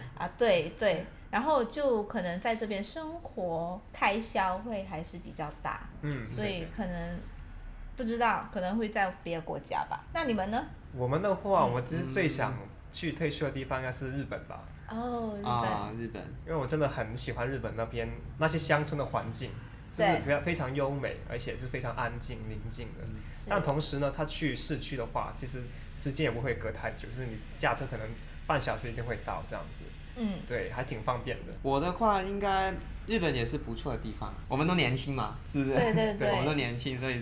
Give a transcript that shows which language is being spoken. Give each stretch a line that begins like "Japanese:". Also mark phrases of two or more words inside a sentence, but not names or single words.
Chinese: 对对，然后就可能在这边生活开销会还是比较大，所以可能不知道，可能会在别的国家吧。那你们呢？我們的話，我其實最想去退休的地方應該是日本吧。哦，日本，因為我真的很喜歡日本那邊那些鄉村的環境。就是非常優美，而且是非常安靜寧靜的。但同時呢，他去市區的話，其實時間也不會隔太久，就是你駕車可能半小時一定會到這樣子。對，還挺方便的。我的話應該日本也是不錯的地方，我們都年輕嘛，是不是？對對對，我們都年輕，所以